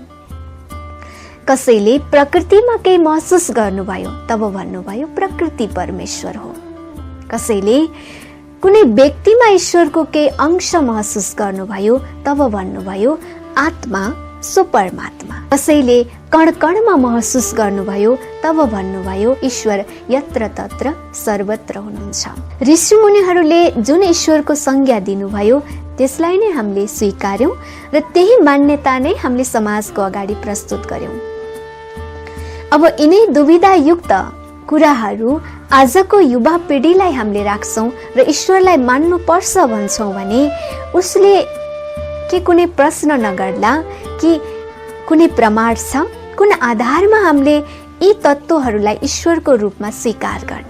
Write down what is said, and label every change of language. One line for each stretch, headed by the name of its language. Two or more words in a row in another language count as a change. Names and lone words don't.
Nepali: कसैले प्रकृतिमा केही महसुस गर्नुभयो तब भन्नुभयो प्रकृति परमेश्वर हो। कसैले कुनै व्यक्तिमा ईश्वरको केही अंश महसुस गर्नुभयो तब भन्नुभयो आत्मा सो परमात्मा। कसैले कण कणमा महसुस गर्नुभयो तब भन्नुभयो ईश्वर
Sanskrit: यत्र तत्र सर्वत्र
Nepali: हुनुहुन्छ। ऋषि मुनिहरूले जुन ईश्वरको संज्ञा दिनुभयो त्यसलाई नै हामीले स्वीकार्यौं र त्यही मान्यता नै हामीले समाजको अगाडि प्रस्तुत गर्यौं। अब यिनै दुविधा युक्त कुराहरू आजको युवा पिँढीलाई हामीले राख्छौँ र ईश्वरलाई मान्नुपर्छ भन्छौँ भने उसले के कुनै प्रश्न नगर्ला कि कुनै प्रमाण छ, कुन आधारमा हामीले यी तत्त्वहरूलाई ईश्वरको रूपमा स्वीकार गर्ने।